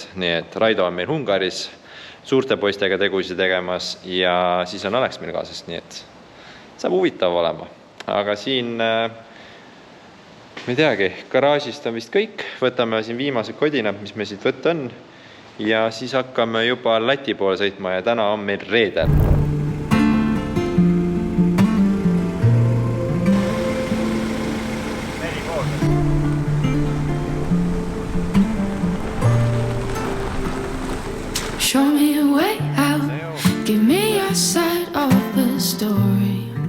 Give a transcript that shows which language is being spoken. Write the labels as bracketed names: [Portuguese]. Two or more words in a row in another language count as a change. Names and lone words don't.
[Estonian] Nii et Raido on meil Ungaris suurte poistega tegusid tegemas ja siis on Alex meil kaasas, nii et saab huvitav olema. Aga siin me teagi, garaažist on vist kõik. Võtame siin viimased kodinad, mis me siit võtta on. Ja siis hakkame juba Läti poole sõitma ja täna on meil reedel. [English] Show me a way out, give me your side of the story.